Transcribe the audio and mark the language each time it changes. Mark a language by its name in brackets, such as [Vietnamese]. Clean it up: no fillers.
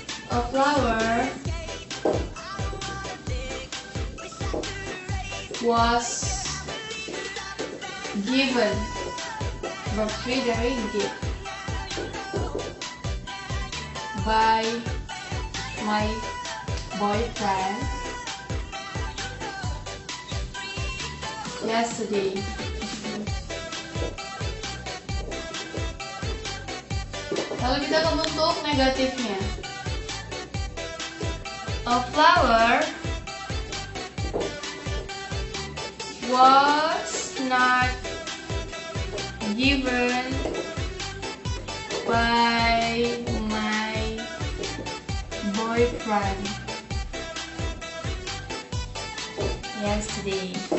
[English] A flower was given, verb 3 dari give, by my boyfriend yesterday. [Indonesian] Lalu kita ke bentuk negatifnya. [English] A flower was not given by my boyfriend yesterday.